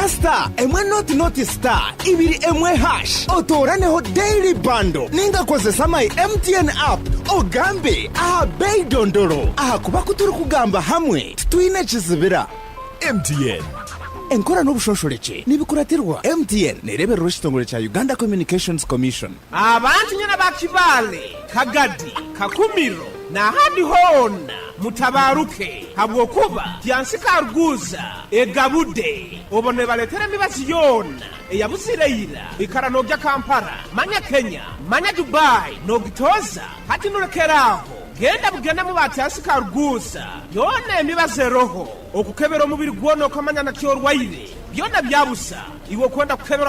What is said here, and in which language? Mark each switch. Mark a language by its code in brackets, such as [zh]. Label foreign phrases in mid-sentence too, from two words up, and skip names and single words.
[nyo] Dial star emwe not star ibiri emwe hash otoraneho [en] daily bundle [nyo] ninga kozesa [en] my MTN app [nyo] ogambe aha bei dondoro aha kuba kuturi kugamba hamwe twine kizibira MTN enkora n'obushosholeke nibikuratirwa MTN nerebera rushitongole cha Uganda Communications Commission. Abantu nyana bakibale Kagadi Kakumiro na hadi hona mutabaruke habwokuba tyansika ruguza egabude obone baletere mibazi yona eyabusireyira ikarano bya Kampala manya Kenya manya Dubai no gitoza hati nurekeraho genda bugenda mu batyasika ruguza yona emibaze roho okukebera omubiri gwono kamanya na kyorwaire byona byabusa iwo kwenda kukebera